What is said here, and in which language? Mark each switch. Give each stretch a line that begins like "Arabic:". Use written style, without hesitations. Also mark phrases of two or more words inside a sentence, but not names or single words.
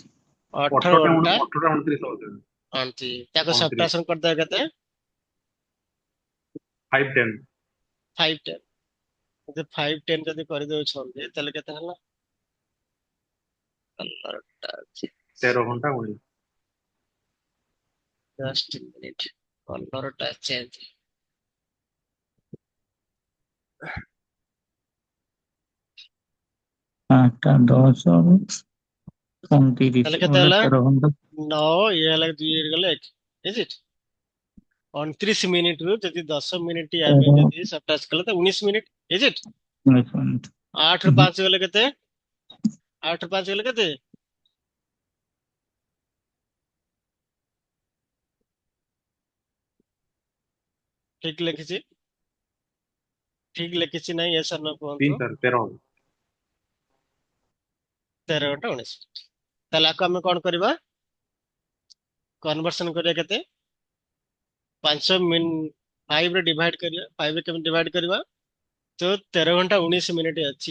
Odia: 18 ଘଣ୍ଟା 18 ଟା 29 ହଉଛି। 29, ତାକୁ 29 ସବଟ୍ରାକ୍ସନ କରିଦବା କେତେ? 5 10। 5 10। ଯଦି 5 10 ଯଦି କରିଦଉଛନ୍ତି ତାହେଲେ କେତେ ହେଲା? 15ଟା ଅଛି। 13 ଘଣ୍ଟା 19।
English: Just a minute.
Odia: 15ଟା ଚେଞ୍ଜ। 5ଟା 10 ତାହେଲେ 29 କେତେ ବୋଲେ ହେଲା? 13 ଘଣ୍ଟା। 9 ଇଏ ହେଲା 2 ହେଇଗଲେ 1।
English: Is it?
Odia: 29 ମିନିଟରୁ ଯଦି 10 ମିନିଟ ଆମେ 13 ଯଦି ସବଟ୍ରାକ୍ଟ କଲେ ତ 19 ମିନିଟ।
English: Is it?
Odia: 19 ମିନିଟ୍। 8 ରୁ 5 ଗଲେ କେତେ? 8 ରୁ 5 ଗଲେ କେତେ? ଠିକ ଲେଖିଛି? ଠିକ ଲେଖିଛି ନାଇଁ?
English: yes or no
Odia: 3 କୁହନ୍ତୁ। ସାର୍ 13। 13 ଘଣ୍ଟା 19 ମିନିଟ। ତାହେଲେ ଆକୁ ଆମେ କଣ କରିବା? କନଭର୍ସନ କରିବା କେତେ? 5 ରେ ଡିଭାଇଡ କରିବା। 5 ରେ କେମିତି ଡିଭାଇଡ କରିବା? ତ 13 ଘଣ୍ଟା 19 ମିନିଟ ଅଛି।